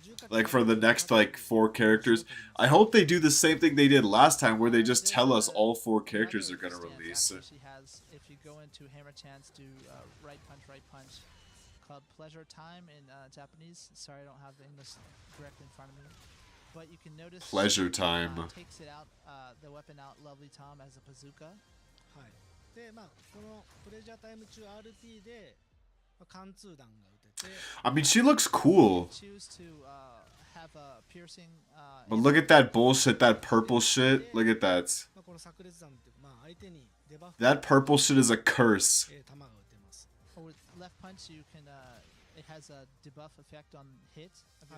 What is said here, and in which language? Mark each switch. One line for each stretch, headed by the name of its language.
English: Like for the next like 4 characters. I hope they do the same thing they did last time where they just tell us all 4 characters are gonna release. She has, if you go into hammer chance, do right punch, called pleasure time in Japanese. Sorry, I don't have the English directly in front of me. But you can notice Pleasure time. Takes it out, the weapon out, lovely Tom, as a bazooka.
Japanese: はい。で、まあ、このプレジャータイム中 RT で、まあ、貫通弾が撃てて、
English: I mean, she looks cool. Choose to have a piercing. But look at that bullshit, that purple shit. Look at that.
Japanese: まあ、この炸裂弾って、まあ、相手にデバフ
English: That purple shit is a curse.
Japanese: 弾が撃てます。
English: Or with left punch, you can. It has a debuff effect on hit of your